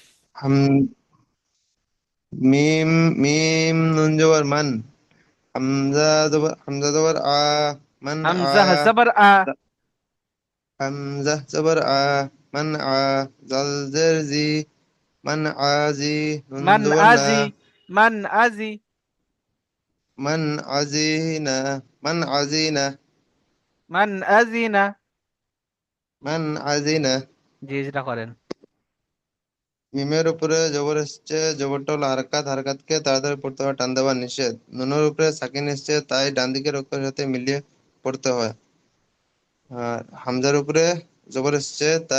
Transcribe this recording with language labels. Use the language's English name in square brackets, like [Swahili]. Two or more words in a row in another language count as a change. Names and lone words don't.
[Bangla] হাম মিম মিম নুন জবর মান হামজা জবর আ মান আ হামজা জবর আ। হামজা জবর আ মান আ জাল জের জি মান আজি নুন মান জবর না আজি। মান আজি। [Arabic] من أذن من أذن من أذن. من أذن [Bangla] জি, যেটা করেন। মিমের উপরে জবর এসছে, জবরটা হলো হারাকাত, হারাকাতকে তাড়াতাড়ি পড়তে হয়, টান দেওয়া নিষেধ। নুনের উপরে সাকিন এসছে, তাই ডান দিকের অক্ষরের সাথে মিলিয়ে পড়তে হয়। আর হামজার উপরে জবর এসছে, তাই